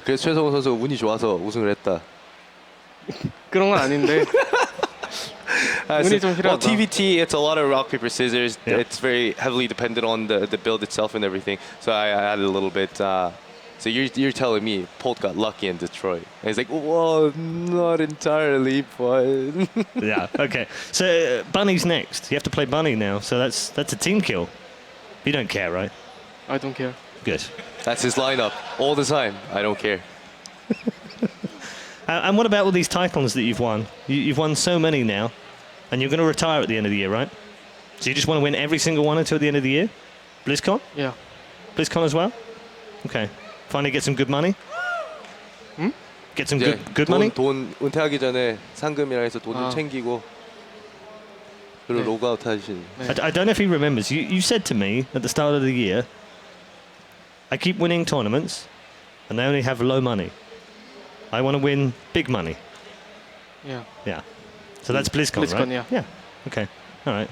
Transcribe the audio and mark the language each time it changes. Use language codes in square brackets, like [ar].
[ko] 그래서 최성훈 선수가 운이 좋아서 우승을 했다. 그런 건 아닌데. 운이 좀 [en] Well, TVT, it's a lot of rock paper scissors. Yeah. It's very heavily dependent on the build itself and everything. So I added a little bit. So you're telling me Polt got lucky in Detroit? And he's like, well, not entirely, but. Yeah. Okay. So Bunny's next. You have to play Bunny now. So that's a team kill. You don't care, right? I don't care. Good. That's his lineup all the time. I don't care. And what about all these titles that you've won? You've won so many now, and you're going to retire at the end of the year, right? So you just want to win every single one until the end of the year? BlizzCon? Yeah. BlizzCon as well? Okay. Finally get some good money? Get some [ko] 이제 [en] good money? [ko] 돈 은퇴하기 전에 상금이랑 해서 돈 좀 아. 챙기고 그리고 네. 로그아웃 하시는. [en] I don't know if he remembers. You said to me at the start of the year, I keep winning tournaments, and they only have low money. I want to win big money. Yeah. Yeah. So that's BlizzCon, right? BlizzCon, yeah. Yeah. Okay. All right.